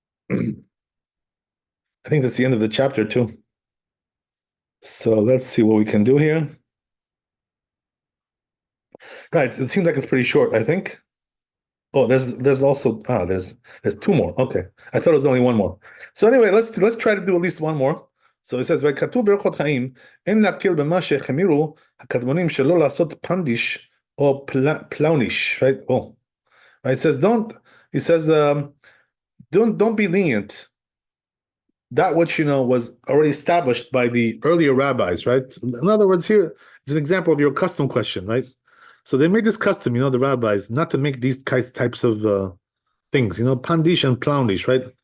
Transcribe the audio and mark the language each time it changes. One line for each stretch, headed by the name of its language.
English: I think that's the end of the chapter too. So let's see what we can do here. Right, it seems like it's pretty short, I think. Oh, there's also there's two more. Okay, I thought it was only one more. So anyway, let's try to do at least one more.
Hebrew: So it says, "וכתוב באורחות חיים, אין להקל במה שהחמירו הקדמונים שלא לעשות פנדיש או פלאוניש."
English: Right? Oh, right. It says don't be lenient. That which was already established by the earlier rabbis, right? In other words, here is an example of your custom question, right? So they made this custom, the rabbis, not to make these types of things, pandish and ploundish, right?